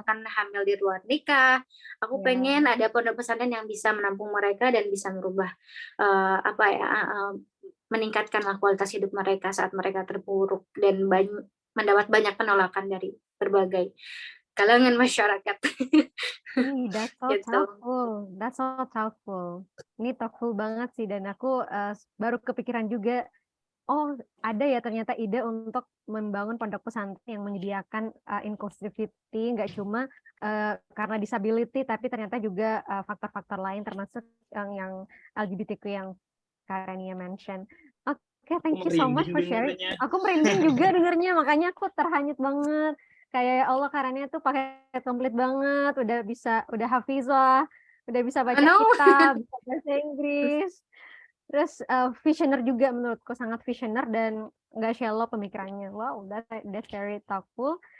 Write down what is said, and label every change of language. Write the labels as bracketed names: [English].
[Indonesian] misalkan hamil di luar nikah. Aku pengen ada pondok pesantren yang bisa menampung mereka dan bisa merubah, apa ya, meningkatkanlah kualitas hidup mereka saat mereka terpuruk dan mendapat banyak penolakan dari berbagai kalangan masyarakat. [English] That's so [Indonesian] Gitu. [English] thoughtful, that's so thoughtful. [Indonesian] Ini thoughtful banget sih dan aku, baru kepikiran juga, oh ada ya ternyata ide untuk membangun pondok pesantren yang menyediakan, inclusivity nggak cuma, karena disability tapi ternyata juga, faktor-faktor lain termasuk yang LGBTQ yang Kak Rania mention. Oke, Aku [English] thank you so much [Indonesian] merinding [English] for sharing. [Indonesian] dengernya. Aku merinding juga dengernya, makanya aku terhanyut banget. Kayak ya Allah Kak Rania tuh pakai komplit banget, udah hafizah, udah bisa baca [English] No. [Indonesian] kitab, bisa bahasa Inggris, terus, visioner juga menurutku, sangat visioner dan nggak shallow pemikirannya. [English] Wow, that's very thoughtful.